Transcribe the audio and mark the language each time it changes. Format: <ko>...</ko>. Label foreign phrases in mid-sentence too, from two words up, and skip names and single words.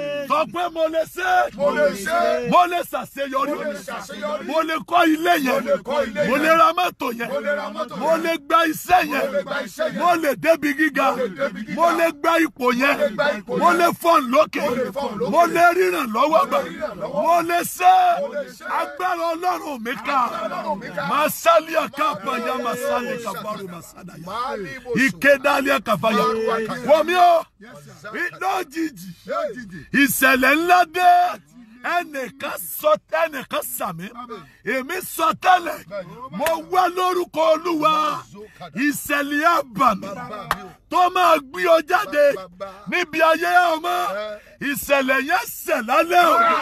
<yo>sọ pé mo lè ṣe mo lè ṣàṣeyọrí mo lè kọ́ ilé yẹn mo lè ra mọ́tò yẹn mo lè gba iṣẹ́ yẹn mo lè débi gíga mo lè gba ipò yẹn mo lè fọ́n lókè mo lè ríran lọ́wọ́ gbà mo lè ṣe agbára Ọlọ́run mi ká masalia kapaya masali kabaru masadaya ikedalia kafaya wọmi o lójijì ìṣẹ̀lẹ̀ ńlá dé ẹnìkan sàmì èmi sọ tẹ́lẹ̀ mo wá lórúkọ Olúwa ìṣẹ̀lẹ̀ àbàmì tó máa gbé ọ jáde níbi ayé ọmọ ìṣẹ̀lẹ̀ yẹn ṣẹ̀ lálẹ́ o.</yo>